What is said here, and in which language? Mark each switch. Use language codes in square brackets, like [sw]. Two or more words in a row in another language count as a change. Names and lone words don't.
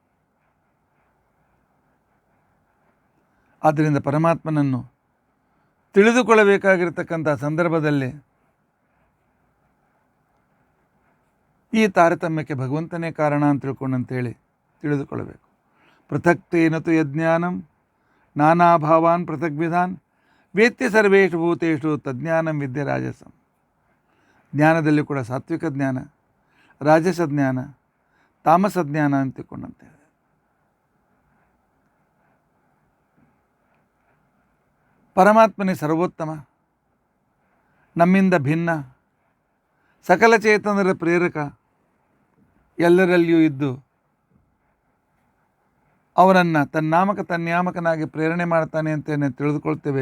[kn] ಆದ್ದರಿಂದ ಪರಮಾತ್ಮನನ್ನು ತಿಳಿದುಕೊಳ್ಳಬೇಕಾಗಿರ್ತಕ್ಕಂಥ ಸಂದರ್ಭದಲ್ಲಿ ಈ ತಾರತಮ್ಯಕ್ಕೆ ಭಗವಂತನೇ ಕಾರಣ ಅಂತ ತಿಳ್ಕೊಂಡಂತೇಳಿ ತಿಳಿದುಕೊಳ್ಳಬೇಕು. [sa] ಪೃಥಕ್ತೇನತು ಯಜ್ಞಾನಂ ನಾನಾಭಾವಾನ್ ಪೃಥಗ್ವಿಧಾನ್ ವೇತ್ಯ ಸರ್ವೇಷು ಭೂತೇಷು ತಜ್ಞಾನಂ ವಿದ್ಯೆ ರಾಜಸಂ. [kn] ಜ್ಞಾನದಲ್ಲಿ ಕೂಡ ಸಾತ್ವಿಕ ಜ್ಞಾನ, ರಾಜಸ ಜ್ಞಾನ, ತಾಮಸ ಜ್ಞಾನ ಅಂತ ತಿಳ್ಕೊಂಡಂತೆ. ಪರಮಾತ್ಮನೇ ಸರ್ವೋತ್ತಮ, ನಮ್ಮಿಂದ ಭಿನ್ನ, ಸಕಲ ಚೇತನರ ಪ್ರೇರಕ, ಎಲ್ಲರಲ್ಲಿಯೂ ಇದ್ದು ಅವರನ್ನು ತನ್ನಾಮಕ ತನ್ಯಾಮಕನಾಗಿ ಪ್ರೇರಣೆ ಮಾಡ್ತಾನೆ ಅಂತೇನೆ ತಿಳಿದುಕೊಳ್ತೇವೆ.